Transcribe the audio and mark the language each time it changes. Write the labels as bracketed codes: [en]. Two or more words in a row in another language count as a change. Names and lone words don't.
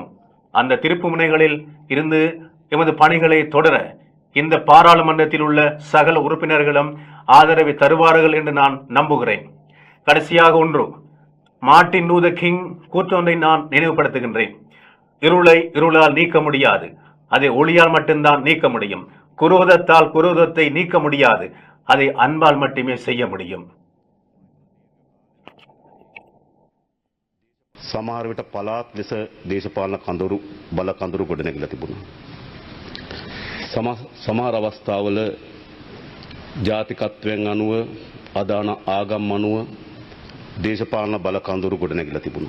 [ta] அந்த திருப்பு முனைகளில் இருந்து எமது பணிகளை தொடர இந்த பாராளுமன்றத்தில் உள்ள சகல உறுப்பினர்களும் ஆதரவை தருவார்கள் என்று நான் நம்புகிறேன். கடைசியாக ஒன்று, மார்ட்டின் லூதர் கிங் கூற்றொன்றை நான் நினைவுபடுத்துகின்றேன். இருளை இருளால் நீக்க முடியாது, அதை ஒளியால் மட்டும்தான் நீக்க முடியும். குரோதத்தால் குரோதத்தை நீக்க முடியாது, அதை அன்பால் மட்டுமே செய்ய முடியும். [si] සමහර විට පළාත් ලෙස දේශපාලන කඳුරු බල කඳුරු ගොඩනැගිලා තිබුණා. සමහර අවස්ථාවල ජාතිකත්වයෙන් අනුව අදාන ආගම් අනුව දේශපාලන බල කඳුරු ගොඩනැගිලා තිබුණා.